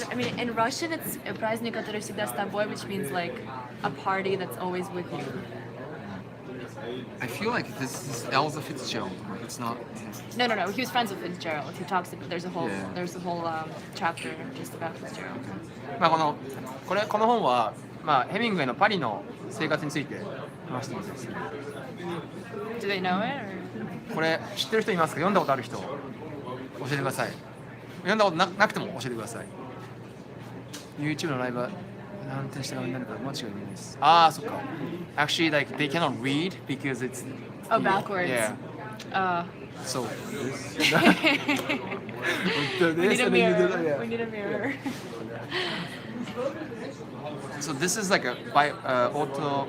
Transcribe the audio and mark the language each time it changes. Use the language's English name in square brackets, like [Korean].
[English] Look at it. I mean, in Russian, it's [Russian] праздник, который всегда с тобой, [English] which means like a party that's always with you. I feel like this is Elsa Fitzgerald. It's not. No. He was friends with Fitzgerald. He talks. There's a whole Yeah. chapter just about Fitzgerald. [Japanese] まあこの本はまあヘミングウェイのパリの生活について話してます。 [English] Do they know it? Or? [Japanese] これ知ってる人いますか？読んだことある人教えてください。読んだことなくても教えてください。YouTube のライブは何点した側になるから間違いないです。ああ、そっか。 [English] Actually, like they cannot read because it's. Oh, backwards. Yeah. So. We need a mirror. We need a mirror. So this is like a auto.